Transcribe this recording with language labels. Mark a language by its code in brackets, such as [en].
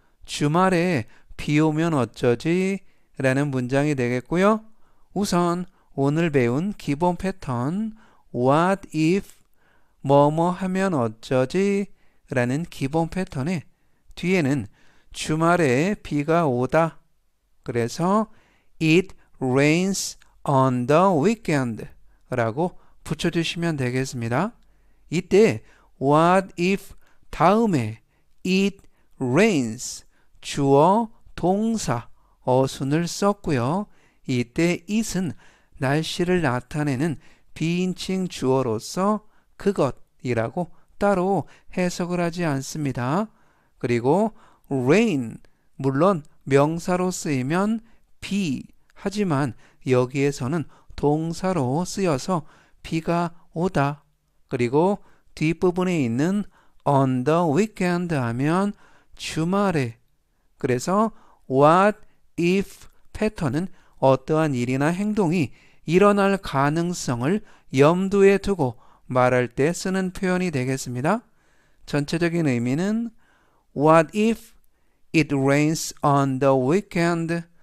[ko] 주말에 비 오면 어쩌지? 라는 문장이 되겠고요. 우선 오늘 배운 기본 패턴 what if 뭐뭐 하면 어쩌지? 라는 기본 패턴의 뒤에는 주말에 비가 오다. 그래서 [en] it rains on the weekend [ko] 라고 붙여주시면 되겠습니다. 이때 what if 다음에 it rains 주어, 동사, 어순을 썼고요. 이때 it은 날씨를 나타내는 비인칭 주어로서 그것이라고 따로 해석을 하지 않습니다. 그리고 rain, 물론 명사로 쓰이면 비, 하지만 여기에서는 동사로 쓰여서 비가 오다. 그리고 뒷부분에 있는 on the weekend 하면 주말에. 그래서 what if 패턴은 어떠한 일이나 행동이 일어날 가능성을 염두에 두고 말할 때 쓰는 표현이 되겠습니다. 전체적인 의미는 [en] what if it rains on the weekend?